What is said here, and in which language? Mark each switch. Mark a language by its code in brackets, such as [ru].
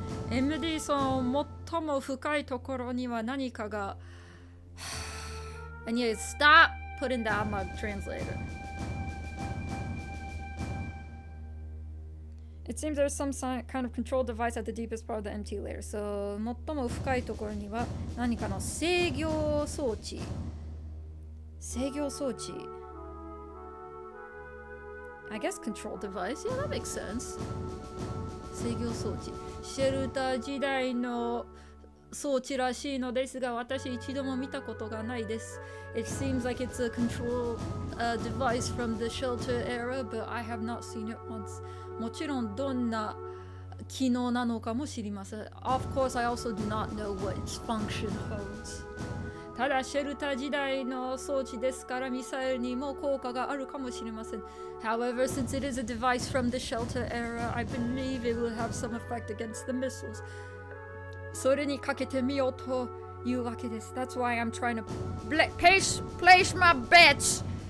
[en] MD [ja] その最も深いところには何かが [en] And you stop putting that on my translator. It seems there's some kind of control device at the deepest part of the MT layer. [ja] So 最も深いところには何かの制御装置。制御装置。 [en] I guess control device? Yeah, that makes sense. 制御装置。 [ja] シェルター時代の装置らしいのですが、私一度も見たことがないです。 [en] It seems like it's a control device from the shelter era, but I have not seen it once. [ja] もちろんどんな機能なのかも知りません。 [en] Of course, I also do not know what its function holds. [ja] ただシェルター時代の装置ですからミサイルにも効果があるかもしれません。 [en] However, since it is a device from the shelter era, I believe it will have some effect against the missiles. [ja] それにかけてみようというわけです。 [en] That's why I'm trying to place my bets.